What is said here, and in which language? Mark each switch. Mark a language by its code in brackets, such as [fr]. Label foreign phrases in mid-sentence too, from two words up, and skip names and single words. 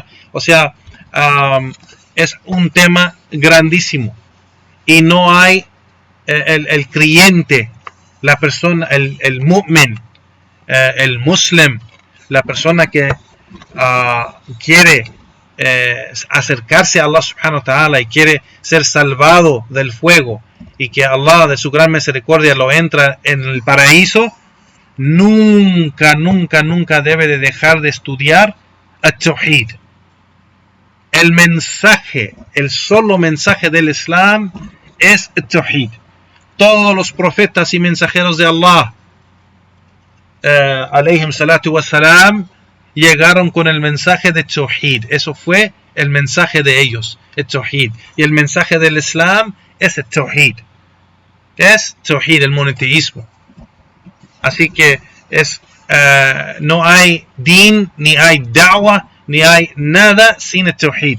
[es] O sea, es un tema grandísimo. Y no hay el creyente, la persona, el mu'min, el muslim, la persona que quiere acercarse a [ar] الله سبحانه وتعالى [es] y quiere ser salvado del fuego y que Allah de su gran misericordia lo entra en el paraíso, nunca debe de dejar de estudiar al-Tawhid. El mensaje, el solo mensaje del Islam es el-Tawhid. Todos los profetas y mensajeros de Allah, [ar] عليهم الصلاة والسلام, [es] llegaron con el mensaje de Tawhid. Eso fue el mensaje de ellos, el Tawhid. Y el mensaje del Islam es el Tawhid. Es Tawhid, el monoteísmo. Así que no hay din, ni hay da'wah, ni hay nada sin el Tawhid.